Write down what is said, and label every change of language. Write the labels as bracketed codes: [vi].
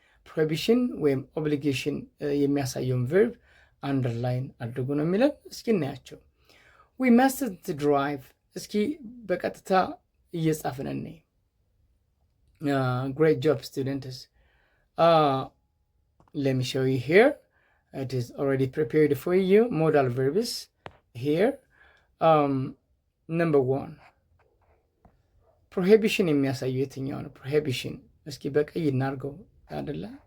[am] ፕሮሂቢሽን ወይም ኦብሊጌሽን የሚያሳየውን ቨርብ አንደርላይን አድርጉ ነው የሚለን። እስኪ እናያቸው። ዊ መስንት ድራይቭ። እስኪ በቀጥታ እየጻፍን እኔ [en] great job students. Let me show you here. It is already prepared for you. Modal verbs here. Number 1 prohibition [am] የሚያሳየው የትኛው ነው? [en] prohibition [am] እስኪ በቀይ እናርገው አይደለ?